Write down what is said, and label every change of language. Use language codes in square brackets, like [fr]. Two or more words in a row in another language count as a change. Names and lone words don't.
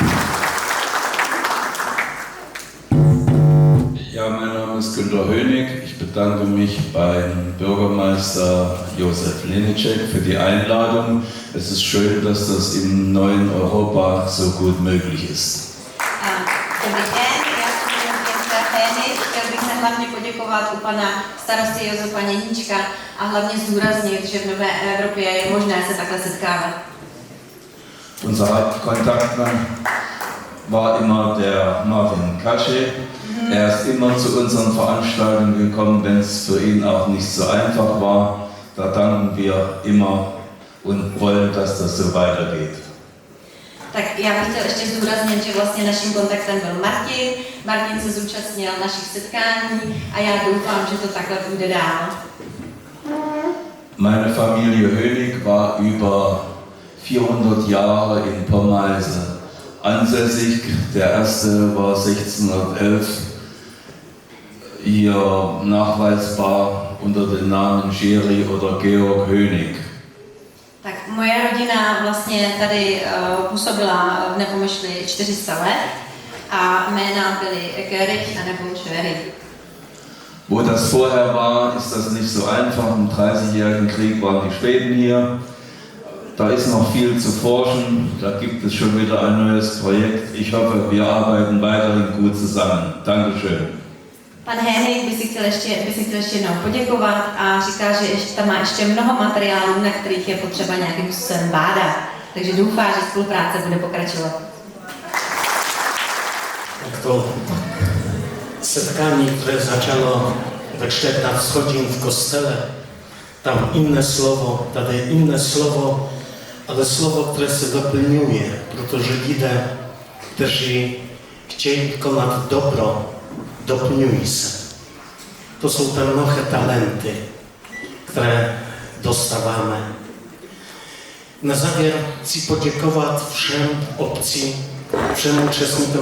[de] Ja, mein Name ist Günter Hönig. Ich bedanke mich beim Bürgermeister Josef Linicek für die Einladung. Es ist schön, dass das im neuen Europa so gut möglich ist. [cs] Dobrý den, já jsem městská Fénix. Chtěl bych se hlavně poděkovat u pana starosty Josefa Něníčka a hlavně zdůraznit, že v Nové Evropě je možné se takhle setkávat. [de] Unser Hauptkontaktmann war immer der Martin Kasche. Er ist immer zu unseren Veranstaltungen gekommen, wenn es für ihn auch nicht so einfach war. Da danken wir immer und wollen, dass das so weitergeht. [cs] Tak já bych chtěl ještě zdůraznit, že vlastně naším kontaktem byl Martin. Martin se zúčastnil našich setkání a já doufám, že to takhle půjde dál. [de] Meine Familie Hönig war über 400 Jahre in Pommeise ansässig. Der erste war 1611 hier nachweisbar unter den Namen Jerry oder Georg Hönig. [cs] Tak moje rodina vlastně tady působila v Nepomyšli 400 let a jména byly Gerich a nebo Jerry. [de] Wo das vorher war, ist das nicht so einfach. Im 30-jährigen Krieg waren die Schweden hier. Da ist noch viel zu forschen. Da gibt es schon wieder ein neues Projekt. Ich hoffe, wir arbeiten weiterhin gut zusammen. Dankeschön. [cs] Pan Hénik by si chtěl ještě jednou poděkovat a říká, že tam má ještě mnoho materiálů, na kterých je potřeba nějakým způsobem bádat. Takže doufá, že spolupráce bude pokračovat. [pl] Tak to setkanie, które zaczęło we Czech na wschodzie w kostele, tam inne słowo, tady inne słowo, ale słowo, które się dopełniuje, [cs] protože lidé, kteří chtějí konat dobro, doplňují se. To jsou te mnohé talenty, které dostáváme. Na závěr chci poděkovat všem obcí, všem účastníkům.